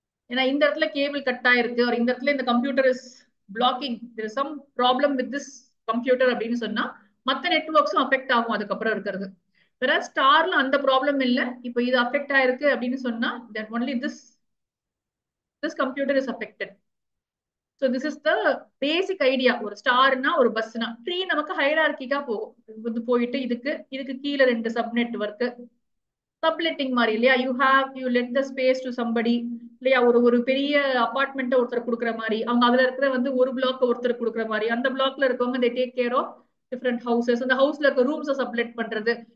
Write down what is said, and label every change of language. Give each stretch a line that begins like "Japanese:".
Tamil: ஏன்னா இந்த இடத்துல கேபிள் கட் ஆயிருக்கு, ஒரு இந்த இடத்துல இந்த
English: computer is blocking, there is some problem with this computer
Tamil: அப்படின்னு சொன்னா மத்த நெட்வொர்க்ஸும் அஃபெக்ட் ஆகும் அதுக்கப்புறம் இருக்கிறது. வேற ஸ்டார்ல அந்த ப்ராப்ளம் இல்ல. இப்போ இது அஃபெக்ட் ஆயிருக்கு அப்படின்னு சொன்னா
English: then only this computer is affected. So this is the basic idea.
Tamil: ஒரு ஸ்டார்னா ஒரு பஸ்னா ட்ரீ நமக்கு ஹைரார்கிக்கா போகும். இது போயிட்டு இதுக்கு கீழே 2 சப் நெட்வொர்க், சப்லெட்டிங் மாதிரி இல்லையா.
English: you let the space to somebody
Tamil: இல்லையா. ஒரு பெரிய அபார்ட்மெண்ட் ஒருத்தர் கொடுக்குற மாதிரி, அவங்க அதுல இருக்கிற வந்து ஒரு பிளாக் ஒருத்தர் கொடுக்குற மாதிரி, அந்த பிளாக்ல இருக்கவங்க
English: they take care of different houses,
Tamil: அந்த ஹவுஸ்ல இருக்க ரூம்ஸை சப்லெட் பண்றது.